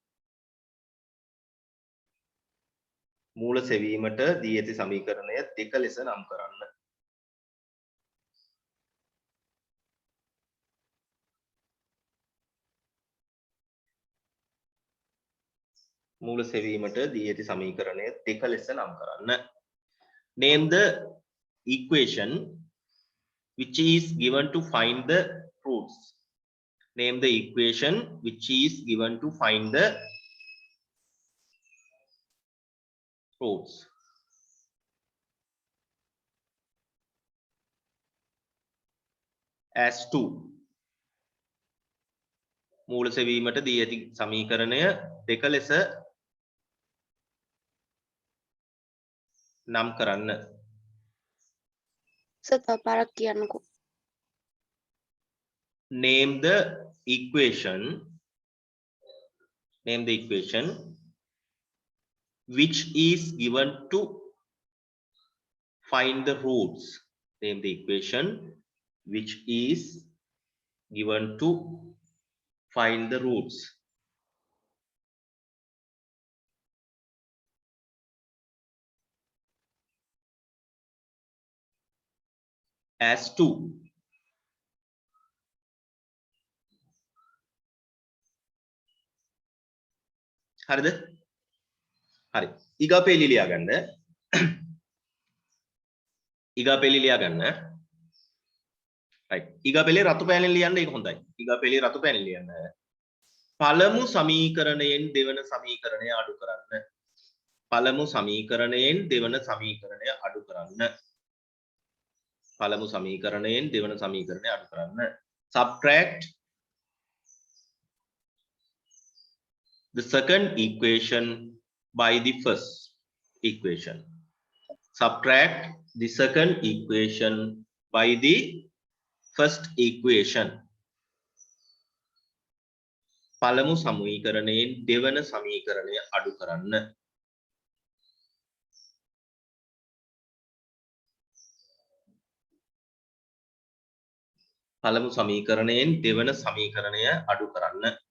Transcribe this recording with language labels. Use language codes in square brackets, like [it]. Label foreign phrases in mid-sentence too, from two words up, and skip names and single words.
[si] මූල සෙවීමට දී ඇති සමීකරණය දෙක ලෙස නම් කරන්න. මූල සෙවීමට දී ඇති සමීකරණය දෙක ලෙස නම් කරන්න. [en] Name the equation which is given to find the roots. Name the equation which is given to find the roots. As 2. [si] මූල සෙවීමට දී ඇති සමීකරණය දෙක ලෙස නම් කරන්න. සතපාරක් කියන්නකෝ. [en] Name the equation which is given to find the roots. Name the equation which is given to find the roots. As 2. [si] හරිද? හරි. ඊගා පෙළි ලියා ගන්න. right. ඊගා පෙළේ රතු පෑනෙන් ලියන්න ඒක හොඳයි. ඊගා පෙළේ රතු පෑනෙන් ලියන්න. පළමු සමීකරණයෙන් දෙවන සමීකරණය අඩු කරන්න. පළමු සමීකරණයෙන් දෙවන සමීකරණය අඩු කරන්න. පළමු සමීකරණයෙන් දෙවන සමීකරණය අඩු කරන්න. [en] subtract the second equation by the first equation. Subtract the second equation by the first equation. [si] පළමු සමීකරණයෙන් දෙවන සමීකරණය අඩු කරන්න. පළමු සමීකරණයෙන් දෙවන සමීකරණය අඩු කරන්න.